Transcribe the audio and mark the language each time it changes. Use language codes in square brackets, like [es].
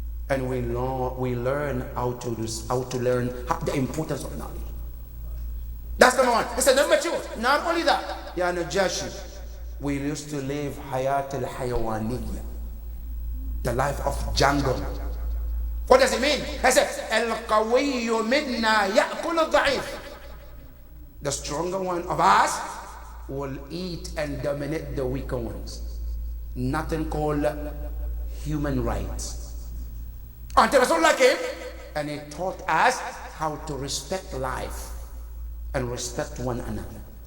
[en] And we learn how to learn the importance of knowledge. That's number one. He said, number two, not only that, Ya Najashi, we used to live Hayat al-Hayawaniyya, the life of jungle. What does it mean? I said, [ar] القوي منا يأكل الضعيف. [en] The stronger one of us will eat and dominate the weaker ones. Nothing called human rights. Until Rasulullah came and he taught us how to respect life and respect one another.